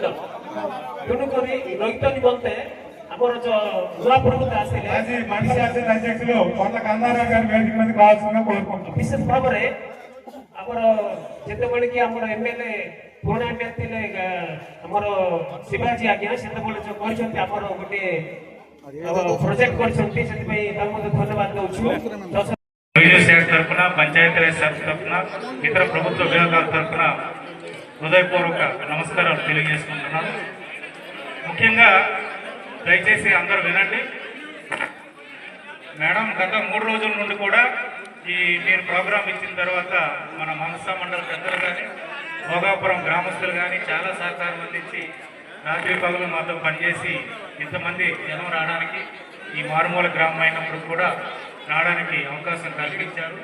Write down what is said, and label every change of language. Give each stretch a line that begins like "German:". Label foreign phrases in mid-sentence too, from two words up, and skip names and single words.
Odia: ତେଣୁକରି ରೈತ ନିମନ୍ତେ ଆମର ଯୋଉ ନୂଆ ప్రభుత్వం ଆସିଲେ ବିଶେଷ ଭାବରେ ଆମର ଯେତେବେଳେ କି ଆମର ଏମଏଲଏ ପୁରୁଣା ଏମଏଲଏ ଥିଲେ ଆମର ଶିବାଜୀ ଆଜ୍ଞା ସେତେବେଳେ ଯୋଉ କରିଛନ୍ତି ଆମର ଗୋଟିଏ ପ୍ରୋଜେକ୍ଟ କରିଛନ୍ତି। ସେଥିପାଇଁ ତାଙ୍କୁ ମଧ୍ୟ ଧନ୍ୟବାଦ ଦଉଛୁ।
Telugu: తరఫున పంచాయతీరాజ్ శాఖ తరఫున ఇతర ప్రభుత్వ విభాగాల తరఫున హృదయపూర్వక నమస్కారాలు తెలియజేసుకుంటున్నాను। ముఖ్యంగా దయచేసి అందరూ వినండి। మేడం గత 3 రోజుల నుండి కూడా మీరు ప్రోగ్రాం ఇచ్చిన తర్వాత మన మనస మండల పెద్దలు కానీ భోగాపురం గ్రామస్తులు కానీ చాలా సహకారం అందించి రాత్రి పగలు మాతో పనిచేసి ఇంతమంది జనం రావడానికి ఈ మారుమూల గ్రామం అయినప్పుడు కూడా రావడానికి అవకాశం కల్పించారు।